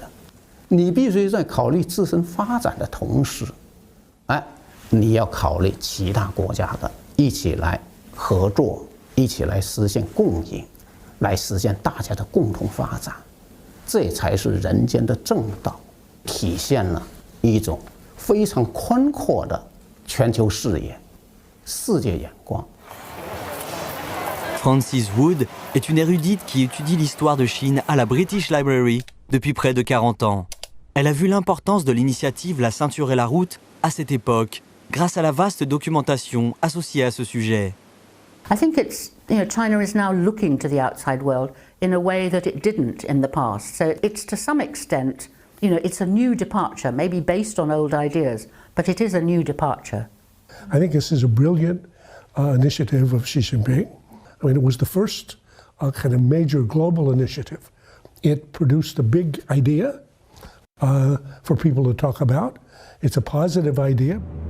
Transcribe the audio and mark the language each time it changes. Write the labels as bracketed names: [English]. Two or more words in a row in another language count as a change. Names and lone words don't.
[Chinese] 你必须在考虑自身发展的同时，你要考虑其他国家的，一起来合作，一起来实现共赢，来实现大家的共同发展，这才是人间的正道，体现了一种非常宽阔的全球视野、世界眼光。 [French] Frances Wood est une érudite qui étudie l'histoire de Chine à la British Library depuis près de 40 ans. Elle a vu l'importance de l'initiative La ceinture et la route à cette époque grâce à la vaste documentation associée à ce sujet. [English] I think it's, China is now looking to the outside world in a way that it didn't in the past. So it's to some extent, it's a new departure, maybe based on old ideas, but it is a new departure. I think this is a brilliant initiative of Xi Jinping. I mean, it was the first kind of major global initiative. It produced a big idea for people to talk about. It's a positive idea.